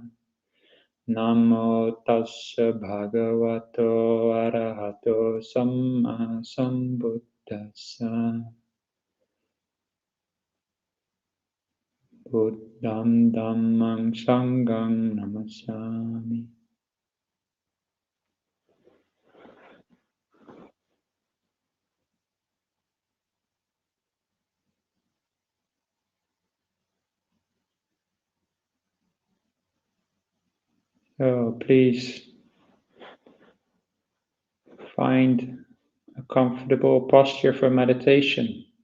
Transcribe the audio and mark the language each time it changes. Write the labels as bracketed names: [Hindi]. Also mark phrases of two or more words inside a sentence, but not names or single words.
[Pali] Namo tassa bhagavato arahato samma sambuddhassa. Buddham dhammam sangham namasami. [English] So please find a comfortable posture for meditation.